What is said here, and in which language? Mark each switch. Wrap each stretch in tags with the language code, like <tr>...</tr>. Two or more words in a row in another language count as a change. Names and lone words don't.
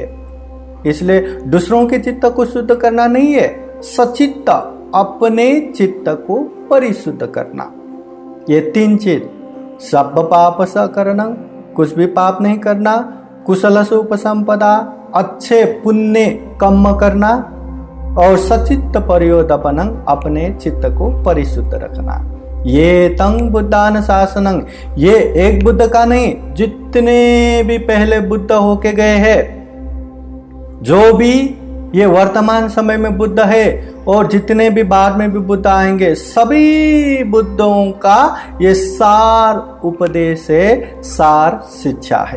<hi>इसलिए दूसरों के चित्त को शुद्ध करना नहीं है, सचित्त अपने चित्त को परिशुद्ध करना। ये 3 चीज,</hi> <pi>सब पाप स करणं,</pi> <hi>कुछ भी पाप नहीं करना,</hi> <pi>कुशल उपसंपदा,</pi> <hi>अच्छे पुण्य कर्म करना, और</hi> <pi>सचित्त परियोदपनं,</pi> <hi>अपने चित्त को परिशुद्ध रखना।</hi> <pi>ये तंग बुद्धान शासनं,</pi> <hi>ये एक बुद्ध का नहीं, जितने भी पहले बुद्ध होके गए हैं, जो भी ये वर्तमान समय में बुद्ध है और जितने भी बाद में भी बुद्ध आएंगे, सभी बुद्धों का ये सार उपदेश है, सार शिक्षा है।</hi>